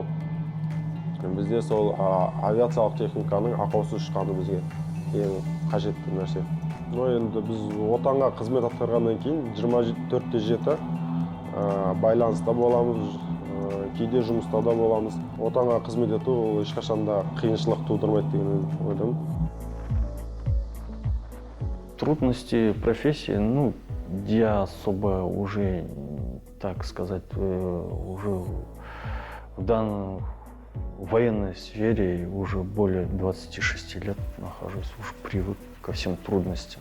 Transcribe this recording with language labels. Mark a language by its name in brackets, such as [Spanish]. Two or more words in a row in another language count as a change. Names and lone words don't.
[Kazakh] Бізде сол авиациялық техниканың ақаусыз ұшқаны бізге ең қажетті нәрсе. Енді біз отанға қызмет атқарғаннан кейін 24/7 байланыста боламыз, кейде жұмыста да боламыз. Отанға қызмет ету ол ешқашан да қиыншылық тудырмайды деген ойдамын. [Russian] Трудности профессии, ну, я особо уже, так сказать, уже в данной военной сфере уже более 26 лет нахожусь, уже привык ко всем трудностям.